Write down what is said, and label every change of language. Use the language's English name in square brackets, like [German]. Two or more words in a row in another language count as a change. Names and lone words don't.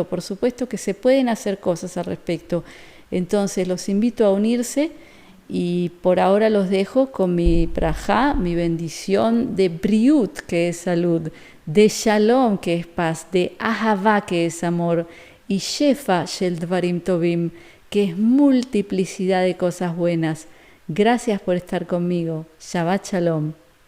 [Spanish] Por supuesto que se pueden hacer cosas al respecto. Entonces los invito a unirse. Y por ahora los dejo con mi brajá, mi bendición de briut, que es salud, de shalom, que es paz, de ahavá, que es amor, y [Hebrew] שפע של דברים טובים, [Spanish] que es multiplicidad de cosas buenas. Gracias por estar conmigo. [Hebrew] שבת שלום.